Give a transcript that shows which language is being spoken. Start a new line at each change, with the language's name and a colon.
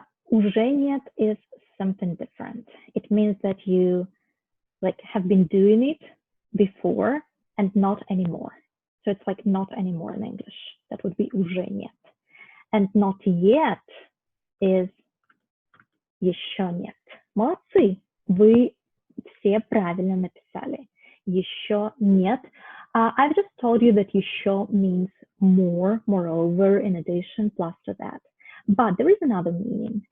English: Уже нет is something different. It means that you have been doing it before and not anymore. So it's like not anymore in English. That would be уже нет. And not yet is еще нет.
Russian: Молодцы! Вы все правильно написали. Еще нет.
English: I've just told you that еще means more, moreover, in addition, plus to that. But there is another meaning.